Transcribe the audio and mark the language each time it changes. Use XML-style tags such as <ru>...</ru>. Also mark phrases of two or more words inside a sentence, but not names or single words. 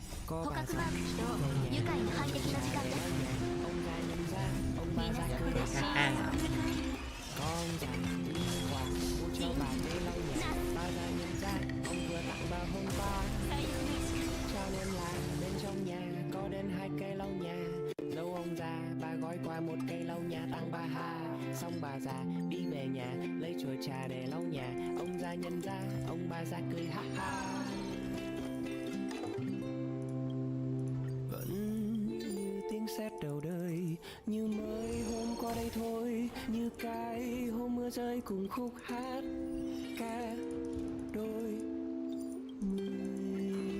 <ja>捕獲マーク起動。愉快な反撃の時間です。</ja> <vi>ông ra nhận ra ông</vi> <ja>み</ja> <vi>ba</vi> <ja>んな</ja> <vi>ra</vi> <ja>そこ</ja> <vi>cười</vi> <ja>で</ja> <vi>ha</vi> <ja>深</ja> <vi>ha.</vi> <ja>淵を迎える。</ja> <vi>Con già đi quà mua cho bà cây lau nhà. Ba ra nhận ra ông vừa tặng bà hôm qua,</vi> <ja>最悪の時間。</ja> <vi>cho nên là bên trong nhà có đến 2 cây lau nhà. Dâu ông già bà gói qua 1 cây lau nhà tặng bà ha. Xong bà già đi về nhà lấy chùa trà để lau nhà. Ông già nhận ra ông bà già cười ha ha. Vẫn như tiếng sét đầu đời, như mới hôm qua đây thôi, như cái hôm mưa rơi cùng khúc hát ca đôi mươi.</vi>